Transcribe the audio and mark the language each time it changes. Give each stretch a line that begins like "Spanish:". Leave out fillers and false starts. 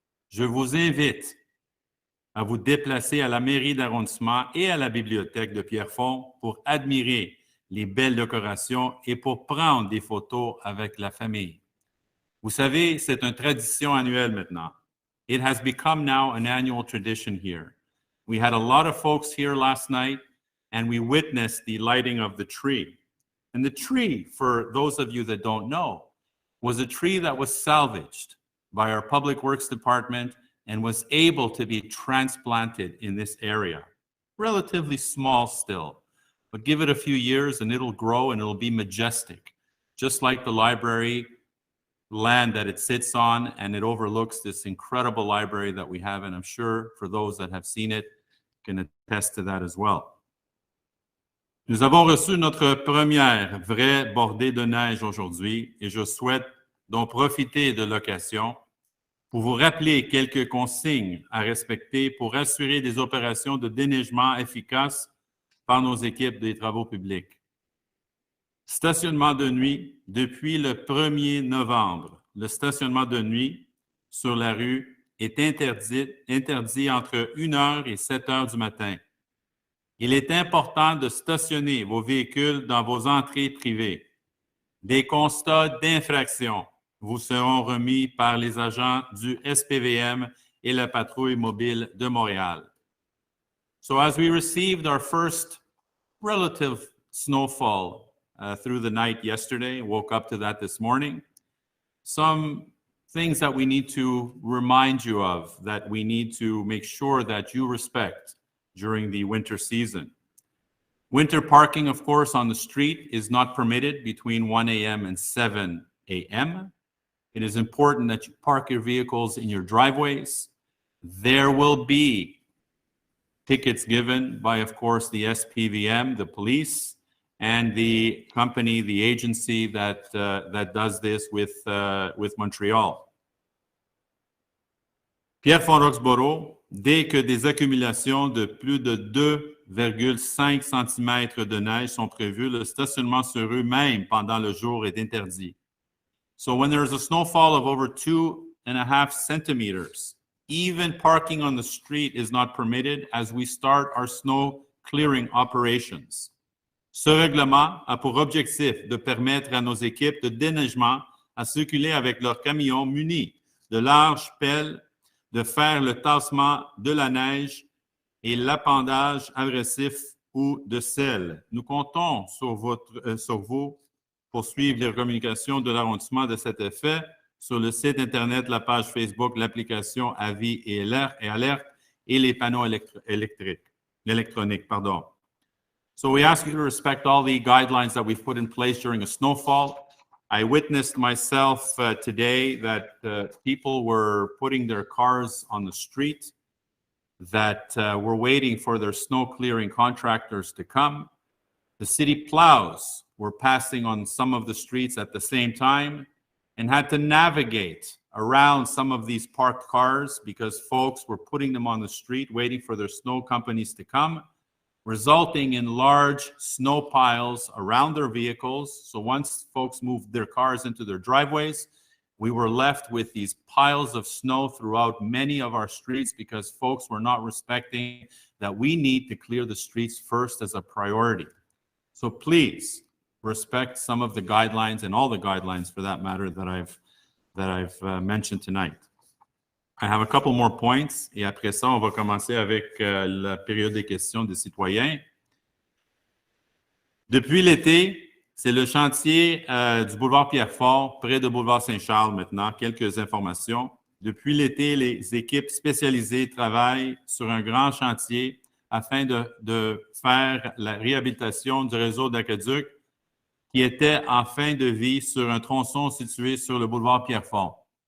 French: Je vous invite à vous déplacer à la mairie d'arrondissement et à la bibliothèque de Pierrefonds pour admirer les belles décorations et pour prendre des photos avec la famille. Vous savez, c'est une tradition annuelle maintenant.
English: It has become now an annual tradition here. We had a lot of folks here last night, and we witnessed the lighting of the tree. And the tree, for those of you that don't know, was a tree that was salvaged by our Public Works Department and was able to be transplanted in this area. Relatively small still, but give it a few years and it'll grow and it'll be majestic, just like the library land that it sits on, and it overlooks this incredible library that we have, and I'm sure for those that have seen it can attest to that as well.
French: Nous avons reçu notre première vraie bordée de neige aujourd'hui et je souhaite donc profiter de l'occasion pour vous rappeler quelques consignes à respecter pour assurer des opérations de déneigement efficaces par nos équipes des travaux publics. Stationnement de nuit, depuis le 1er novembre, le stationnement de nuit sur la rue est interdit entre 1h et 7h du matin. Il est important de stationner vos véhicules dans vos entrées privées. Des constats d'infraction vous seront remis par les agents du SPVM et la patrouille mobile de Montréal.
English: So as we received our first relative snowfall through the night yesterday, woke up to that this morning, some things that we need to remind you of, that we need to make sure that you respect during the winter season. Winter parking, of course, on the street is not permitted between 1 a.m. and 7 a.m. It is important that you park your vehicles in your driveways. There will be tickets given by, of course, the SPVM, the police, and the company, the agency that does this with Montreal.
French: Pierrefonds-Roxboro, dès que des accumulations de plus de 2,5 cm de neige sont prévues, le stationnement sur rue, même pendant le jour, est interdit.
English: So when there is a snowfall of over 2.5 centimeters, even parking on the street is not permitted as we start our snow clearing operations.
French: Ce règlement a pour objectif de permettre à nos équipes de déneigement à circuler avec leurs camions munis de larges pelles, de faire le tassement de la neige et l'appendage agressif ou de sel. Nous comptons sur vous pour suivre les communications de l'arrondissement de cet effet sur le site Internet, la page Facebook, l'application Avis et Alerte et les panneaux électroniques.
English: So we ask you to respect all the guidelines that we've put in place during a snowfall. I witnessed myself today that people were putting their cars on the street, that were waiting for their snow clearing contractors to come. The city plows were passing on some of the streets at the same time and had to navigate around some of these parked cars because folks were putting them on the street waiting for their snow companies to come, resulting in large snow piles around their vehicles. So once folks moved their cars into their driveways, we were left with these piles of snow throughout many of our streets because folks were not respecting that we need to clear the streets first as a priority. So please respect some of the guidelines and all the guidelines for that matter that I've mentioned tonight. I have a couple more points
French: et après ça, on va commencer avec la période des questions des citoyens. Depuis l'été, c'est le chantier du boulevard Pierrefort, près de boulevard Saint-Charles maintenant. Quelques informations. Depuis l'été, les équipes spécialisées travaillent sur un grand chantier afin de faire la réhabilitation du réseau d'aqueduc qui était en fin de vie sur un tronçon situé sur le boulevard Pierrefort.